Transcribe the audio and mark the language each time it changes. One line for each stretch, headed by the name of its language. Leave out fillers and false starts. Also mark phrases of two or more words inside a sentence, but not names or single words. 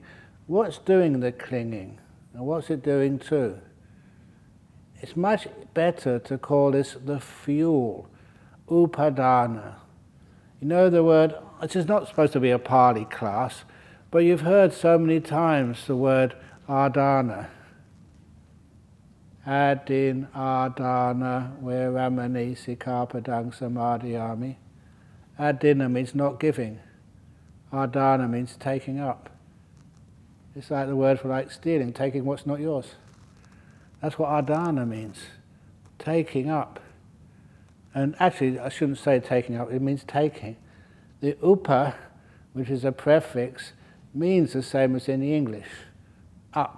English: What's doing the clinging? And what's it doing too? It's much better to call this the fuel, upadana. The word, this is not supposed to be a Pali class, but you've heard so many times the word adana.
Pali: Adin adana veramani sikkhapadang samadhiyami.
English: Adina means not giving. Adana means taking up. It's like the word for stealing, taking what's not yours. That's what adana means, taking up. And actually, I shouldn't say taking up, it means taking. The upa, which is a prefix, means the same as in the English, up.